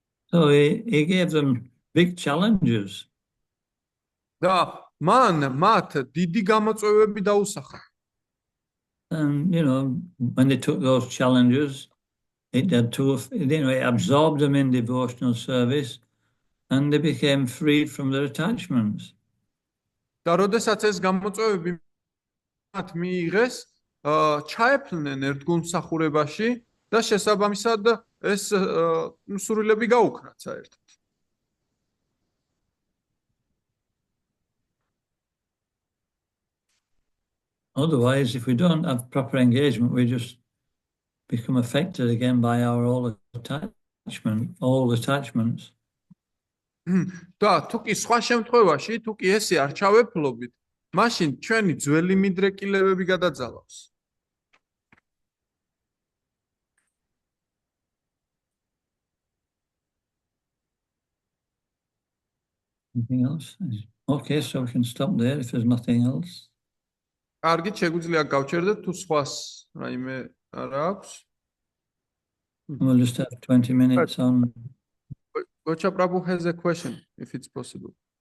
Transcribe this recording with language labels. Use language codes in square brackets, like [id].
[en] So he gave them big challenges. [ka] და მან მათ დიდი გამოწვევები დაუსახა. [en] And, when they took those challenges, it absorbed them in devotional service and they became freed from their attachments. [ka] და როდესაც ეს გამოწვევები მათ მიიღეს, ჩაეფლნენ ერთგულ მსახურებაში და შესაბამისად ეს სურვილები გაუქრათ საერთოდ. [en] Otherwise, if we don't have proper engagement, we just become affected again by our old attachments. [ka] და თუ კი სხვა შემთხვევაში, თუ კი ესე არ ჩავეფლობით, მაშინ ჩვენი ძველი მიდრეკილებები გადაძალავს. [en] Anything else? Okay, so we can stop there if there's nothing else. [ka] კარგით, შეგვიძლია გავჩერდეთ თუ სხვას რაიმე არა აქვს. [en] We'll just have 20 minutes on. Gocha Prabhu has a question, if it's possible.